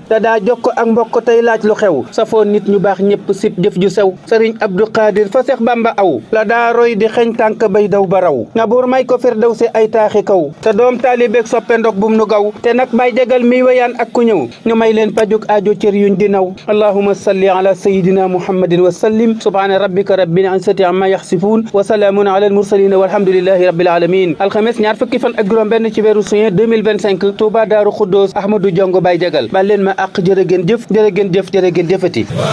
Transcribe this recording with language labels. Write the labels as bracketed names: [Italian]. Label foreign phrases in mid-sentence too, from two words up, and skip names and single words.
[Wolof] Te daa jokk ak mbokk tey laaj lu xew. Safoo nit ñu baax ñépp sib jëf ju sew. Serigne Abdou Khadir fa Seex Bamba aw. La daa roy di xeñ tànk bay daw ba raw. Nga buur may ko firdawsi ay taaxi kaw. Te doom taalibeek soppe ndok bum nu gaw. Te nag bay jagal mi wéyaan ak ku ñëw. Ñu may leen pajuk aajo cër yuñ di naw. [Arabic] اللهم صل على سيدنا محمد وسلم سبحان ربك رب العزة عما يصفون. وسلام على المرسلين والحمد لله رب العالمين. [Wolof] Alxames ñaar fukki fan ak juróom benn ci weeru juin deux mille vingt-cinq. Touba Daaru Xuddoos Ahmadou Diongo Baye Jagal. Bal leen ma àq jërë ngeen jëf, jërë ngeen jëf, jërë ngeen jëfati.